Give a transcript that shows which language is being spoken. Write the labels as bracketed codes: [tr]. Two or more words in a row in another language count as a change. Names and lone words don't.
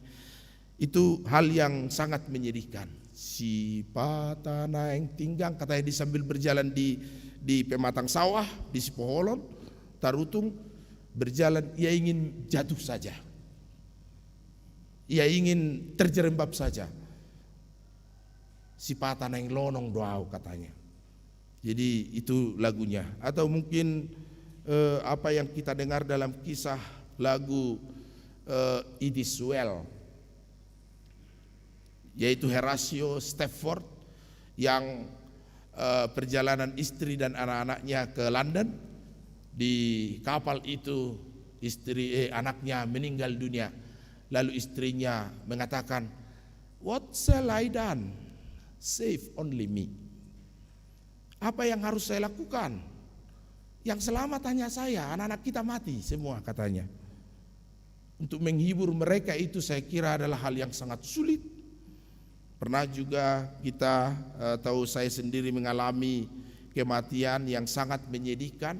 [id] Itu hal yang sangat menyedihkan. Si patana yang tinggang, katanya di sambil berjalan di pematang sawah di Sipoholon, Tarutung, berjalan, ia ingin jatuh saja, ia ingin terjerembab saja. Si patana yang lonong doau katanya. Jadi itu lagunya. Atau mungkin apa yang kita dengar dalam kisah lagu It Is Well, yaitu Horatio Spafford yang perjalanan istri dan anak-anaknya ke London. Di kapal itu anaknya meninggal dunia. Lalu istrinya mengatakan, [en] "What shall I done? Save only me." [id] Apa yang harus saya lakukan? Yang selamat hanya saya, anak-anak kita mati semua katanya. Untuk menghibur mereka itu saya kira adalah hal yang sangat sulit. Pernah juga kita tahu, saya sendiri mengalami kematian yang sangat menyedihkan.